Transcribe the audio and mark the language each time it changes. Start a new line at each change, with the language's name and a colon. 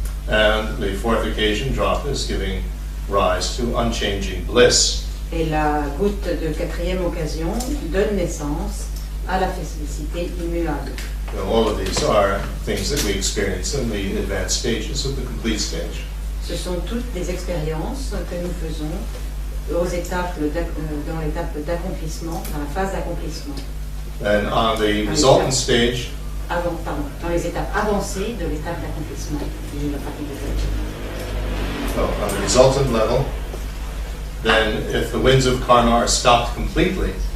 English: And the fourth occasion drop is giving rise to unchanging bliss.
French: Et la goutte de quatrième occasion donne naissance à la félicité immuable.
English: Now, all of these are things that we experience in the advanced stages of the complete stage.
French: Ce sont toutes des expériences que nous faisons dans l'étape d'accomplissement, dans la phase d'accomplissement.
English: Then on the resultant stage,
French: Dans les étapes avancées de l'étape d'accomplissement de la pratique de Kalachakra.
English: so on the resultant level, then if the winds of karma are stopped completely,